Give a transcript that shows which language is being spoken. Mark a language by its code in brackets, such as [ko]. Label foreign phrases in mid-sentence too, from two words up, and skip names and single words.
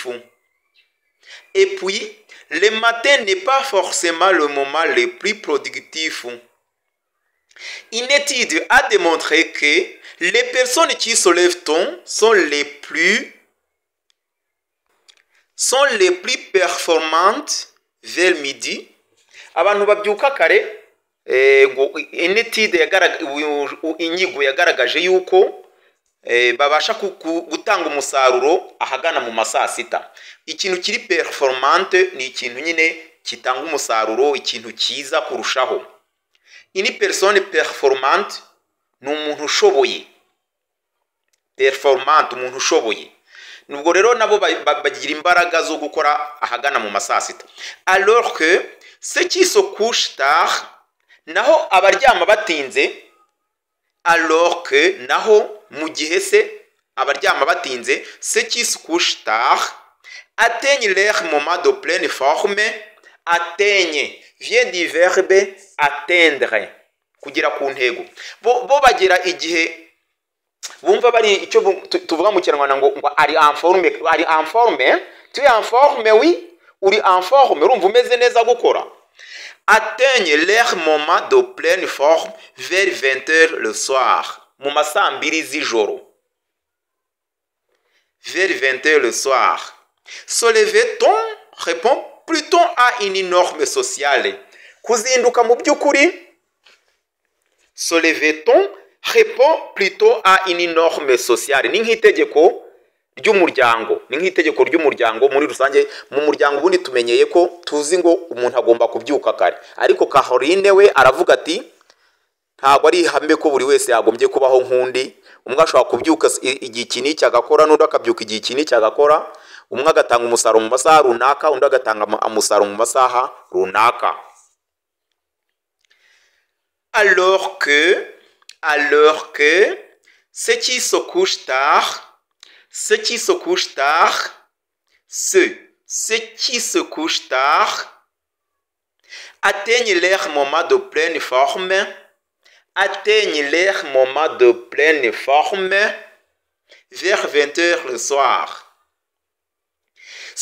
[fr] Et puis, le matin n'est pas forcément le moment le plus productif. Une étude a démontré que les personnes qui se lèvent tôt sont les plus performantes vers midi. [rw] Abantu babyuka kare, inyigo yagaragaje yuko babasha gutanga umusaruro ahagana mu masaa sita. Ikintu kiri performante ni ikintu nyine kitanga umusaruro, ikintu cyiza kurushaho. [fr] Une personne performante [rw] ni umuntu ushoboye. Performante, umuntu ushoboye. Nubwo rero nabo bagira imbaraga zo gukora ahagana mu masaa sita. [fr] Alors que ceux qui se couchent tard, [rw] naho abaryama batinze, [fr] alors que [rw] naho mu gihe se abaryama batinze, [fr] ceux qui se couchent tard atteignent leur moment de pleine forme. Atteignent vient du verbe atteindre, [rw] kugira ku ntego. Bo bagira igihe bumva bari icyo tuvuga mu Kinyarwanda ngo ari [fr] en forme, tu es en forme, oui, [rw] uri [fr] en forme, [rw] urumva umeze neza gukora. [fr] Atteignent leur moment de pleine forme vers 20h le soir, [rw] mu masaa 2 z'ijoro. [fr] Vers 20h le soir. Se lever tôt répond plutôt à une norme sociale. [rw] Kuzinduka mu by'ukuri, [fr] se lever tôt répond plutôt à une norme sociale. [rw] Ni nk'itegeko ry'umuryango, muri rusange. Mu muryango ubundi tumenyeye ko tuzi ngo umuntu agomba kubyuka kare, ariko Caroline we aravuga ati ntabwo ari ihame ko buri wese yagombye kubaho nk'undi. Umwe ashobora kubyuka igihe iki n'iki agakora, n'undi akabyuka igihe iki n'iki agakora. Umwe agatanga umusaruro mu masaha runaka, undi agatanga umusaruro mu masaha runaka. [fr] Alors que ceux qui se couchent tard, atteignent leur moment de pleine forme, vers 20h le soir.